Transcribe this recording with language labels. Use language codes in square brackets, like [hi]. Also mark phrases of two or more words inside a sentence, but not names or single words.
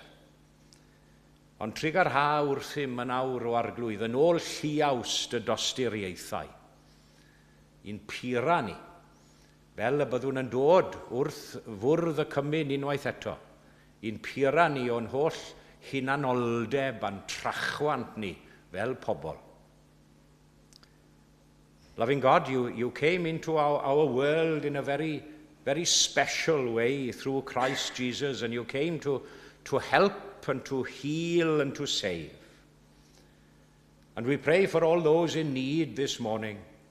[cy] Ond trig ar ha wrthym yn awr o arglwydd yn ôl lliawst y dosturiaethau. I'n pura ni, fel y byddwn yn dod wrth fwrdd y cymyn unwaith eto. I'n pura ni o'n holl hunanoldeb a'n trachwant ni fel pobl. [en] Loving God, you came into our world in a very, very special way through Christ Jesus, and you came to help and to heal and to save. And we pray for all those in need this morning.